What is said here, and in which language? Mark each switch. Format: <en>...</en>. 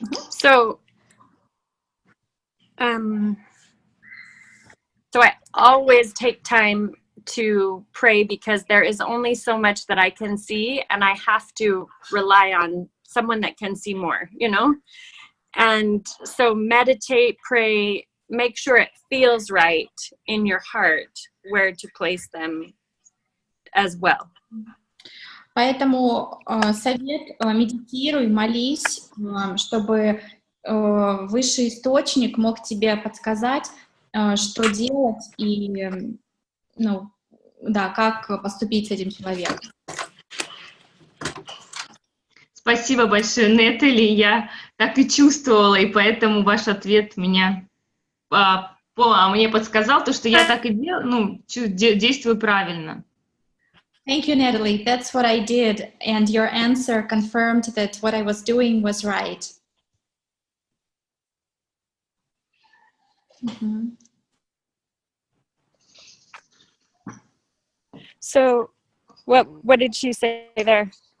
<en>So I always take time to pray, because there is only so much that I can see, and I have to rely on someone that can see more, you know? And so meditate, pray, make sure it feels right in your heart where to place them as well.</en> <ru>Поэтому совет: медитируй, молись, чтобы высший источник мог тебе подсказать, что делать и, ну, да, как поступить с этим человеком. Спасибо большое, Нетали. Я так и чувствовала, и поэтому ваш ответ меня мне подсказал, то, что я так и действую правильно.</ru> <en>Thank you, Natalie. That's what I did, and your answer confirmed that what I was doing was right. So what did she say there?</en>